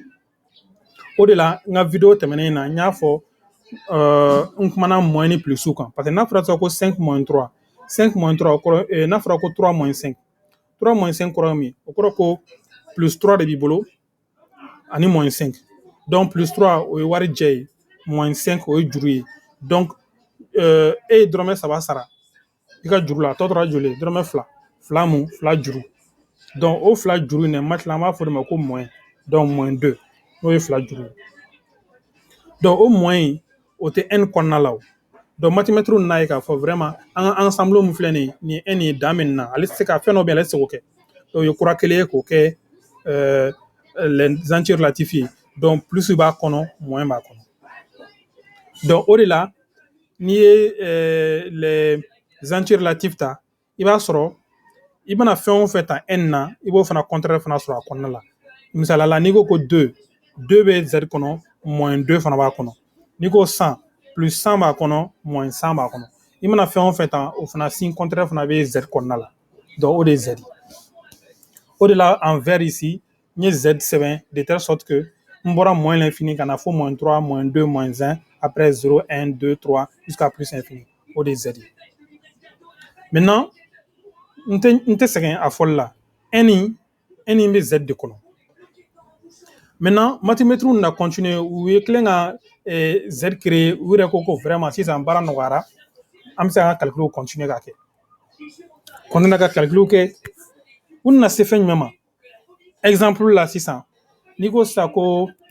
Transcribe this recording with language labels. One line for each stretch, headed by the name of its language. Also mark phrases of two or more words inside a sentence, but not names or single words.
Bambara: o de la n ka video tɛmɛnen na n y'a fɔ n kumana moins ni plus kan
French: parce que
Bambara: n'a fɔra sisan ko 5 moins 3 5 moins 3 o kɔrɔ n'a fɔra ko 3 moins 5 3 moins 5 kɔrɔ ye min o kɔrɔ ko plus 3 de b'i bolo ani moins 5 donc plus 3 o ye wari jɛ ye moins 5 o ye juru ye donc e ye dɔrɔmɛ 3 sara i ka juru la a tɔ tora joli ye dɔrɔmɛ 2 2 mun 2 juru donc o 2 juru in maintenant an b'a fɔ de ma ko moins donc moins 2 n'o ye 2 juru ye donc o moins o tɛ n kɔnɔna la o donc mathimètre nan'a ye k'a fɔ vraiment an ka ensemble min filɛ nin ye ni n ye dan min na ale tɛ se ka fɛn dɔ bɛ yen ale tɛ se k'o kɛ donc o ye kura kelen ye k'o kɛ
French: les entiers relatifs
Bambara: ye donc plus b'a kɔnɔ moins b'a kɔnɔ donc o de la n'i ye
French: les entiers relatifs
Bambara: ta i b'a sɔrɔ i mana fɛn o fɛn ta n na i b'o fana contraire fana sɔrɔ a kɔnɔna la misaliya la n'i ko ko 2 bɛ z kɔnɔ moins 2 fana b'a kɔnɔ n'i ko 100 plus 100 b'a kɔnɔ moins 100 b'a kɔnɔ i mana fɛn o fɛn ta o fana
French: signe contraire
Bambara: fana bɛ z kɔnɔna la donc o de ye z o de la
French: en vert ici
Bambara: n ye z sɛbɛn
French: de telle sorte que
Bambara: n bɔra
French: moins l'infini
Bambara: ka na fo moins 3
French: moins 2 moins 1 après 0 1 2 3 jusqu'à plus infini
Bambara: o de ye z ye maintenant n tɛ sɛgɛn a fɔli la n bɛ z de kɔnɔ maintenant mathimètre na continuer u ye tilen ka z créer u yɛrɛ ko vraiment sisan baara nɔgɔyara an bɛ se ka
French: calcul continuer
Bambara: ka kɛ continuer ka calcul kɛ u nana se fɛn jumɛn ma exemple la sisan n'i ko sisan ko